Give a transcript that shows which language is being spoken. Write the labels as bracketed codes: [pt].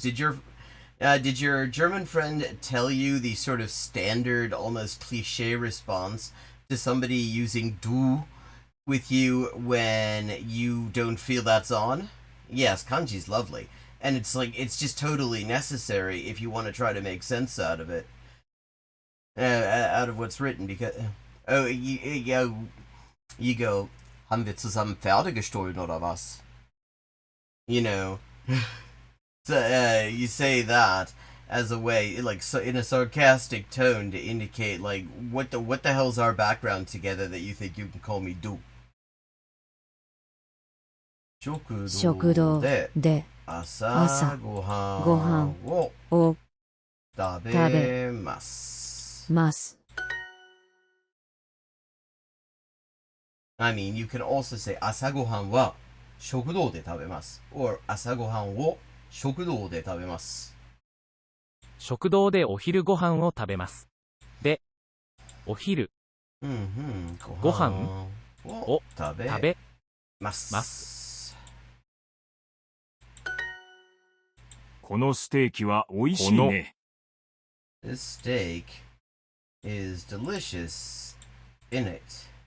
[en] Did your German friend tell you the sort of standard, almost cliche response to somebody using du with you when you don't feel that's on? Yes, kanji's lovely. And it's just totally necessary if you want to try to make sense out of it. Out of what's written, because... [de] you go, haben wir zusammen Pferde gestohlen oder was? [en] So, you say that as a way, so in a sarcastic tone to indicate, what the hell's our background together that you think you can call me du? [ja] 食堂で朝ごはんを食べます。 [en] I mean, you can also say [ja] 朝ごはんは食堂で食べます [en] or [ja] 朝ごはんを食堂で食べます。食堂でお昼ご飯を食べます。で、お昼ご飯を食べます。このステーキは美味しいね。 [en] This steak is delicious in it.